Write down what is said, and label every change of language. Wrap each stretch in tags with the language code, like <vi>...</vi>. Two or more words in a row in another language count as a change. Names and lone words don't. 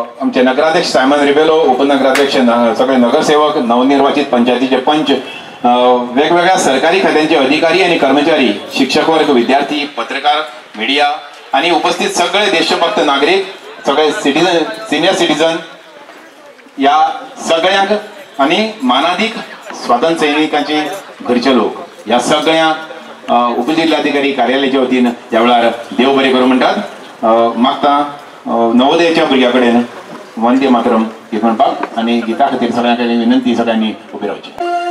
<mr>आमचे नगराध्यक्ष सायमन रिबेलो, उपनगराध्यक्ष सगळे नगरसेवक, नवनिर्वाचित पंचायतीचे पंच, वेगवेगळ्या सरकारी खात्यांचे अधिकारी आणि कर्मचारी, शिक्षक वर्ग, विद्यार्थी, पत्रकार, मीडिया आणि उपस्थित सगळे देशभक्त नागरिक, सगळे</mr> <en>senior citizen</en> <mr>या सगळ्यांक आणि मानाधिक स्वातंत्र्य सैनिकांचे घरचे लोक या सगळ्या उपजिल्हाधिकारी कार्यालयाच्या वतीन</mr> <kok>ह्या वेळार देव बरें करूं म्हणटात. मागता नवोदयाच्या भुरग्यां कडेन वंदे मातरम गीत म्हणपाक आनी गिता खातीर सगळ्यांक विनंती सगळ्यांनी उबे रावचे.</kok>